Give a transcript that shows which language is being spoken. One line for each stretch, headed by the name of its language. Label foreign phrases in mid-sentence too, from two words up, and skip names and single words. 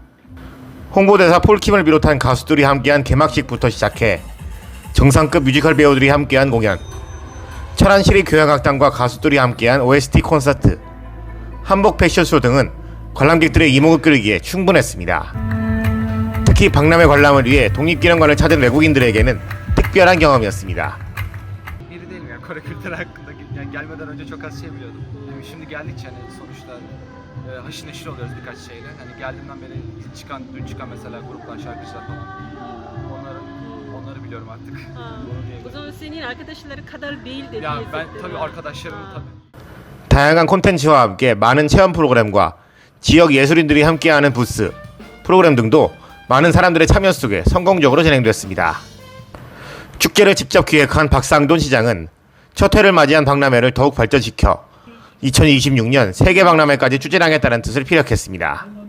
Korean: 홍보대사 폴킴을 비롯한 가수들이 함께한 개막식부터 시작해 정상급 뮤지컬 배우들이 함께한 공연, 천안시립교향악단과 가수들이 함께한 OST 콘서트, 한복 패션쇼 등은 관람객들의 이목을 끌기에 충분했습니다. 특히 박람회 관람을 위해 독립기념관을 찾은 외국인들에게는 특별한 경험이었습니다.
Turkish: Kore kültürü hakkında yani gelmeden önce çok az şey biliyordum. Şimdi geldikçe hani sonuçta haşır neşir oluyoruz birkaç şeyle. Hani geldiğimden beri dün çıkan mesela gruplar, şarkıcılar falan. Onları biliyorum artık. O zaman senin arkadaşları kadar değil de. Ya ben tabii arkadaşlarım tabii.
Korean: 다양한 콘텐츠와 함께 많은 체험 프로그램과 지역 예술인들이 함께하는 부스, 프로그램 등도 많은 사람들의 참여 속에 성공적으로 진행됐습니다. 축제를 직접 기획한 박상돈 시장은 첫 회를 맞이한 박람회를 더욱 발전시켜 2026년 세계 박람회까지 추진하겠다는 뜻을 피력했습니다.